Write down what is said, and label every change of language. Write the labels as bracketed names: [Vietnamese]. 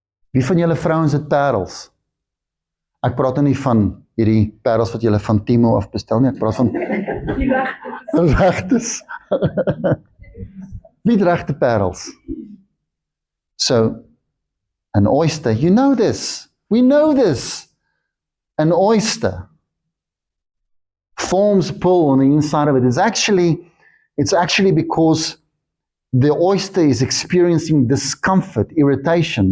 [Afrikaans] Wie van julle vrouens het parels? Ek praat nou nie van hierdie parels wat julle van Timo af bestel nie, ek praat van die regtes. Wie het regte parels? [English] So, an oyster, you know this. We know this. An oyster forms a pearl on the inside of it. It's actually because the oyster is experiencing discomfort, irritation.